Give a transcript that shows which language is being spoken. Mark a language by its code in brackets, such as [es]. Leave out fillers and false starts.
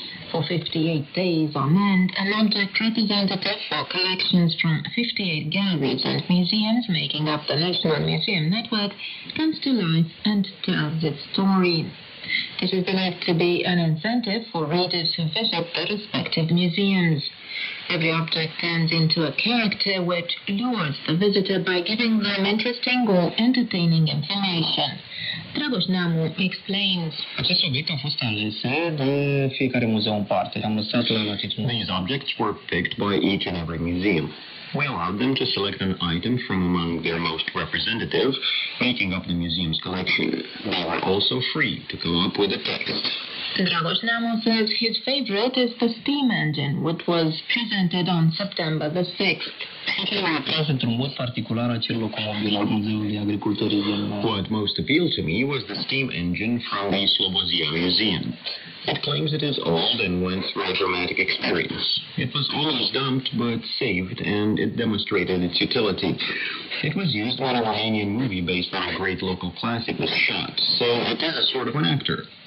[en] For 58 days on end, an object representative for collections from 58 galleries and museums making up the National Museum Network comes to life and tells its story. This is believed to be an incentive for readers who visit the respective museums. Every object turns into a character which lures the visitor by giving them interesting or entertaining information. Dragoș Neamu explains. [ro] Aceste obiecte au fost alese de fiecare muzeu în parte. Am lăsat la latitudine. [en] These objects were picked by each and every museum. We allowed them to select an item from among their most representative, making up the museum's collection. They were also free to come up with a text. Dragoș Neamu says his favorite is the steam engine, which was presented on September the 6th. [ro] M-a atras într-un mod particular acel locomobil al Muzeului Agriculturii din... [en] What most appealed to me was the steam engine from the Slobozia Museum. It claims it is old and went through a dramatic experience. It was almost dumped but saved, and it demonstrated its utility. It was used when a Romanian movie based on a great local classic was shot, so it is a sort of an actor.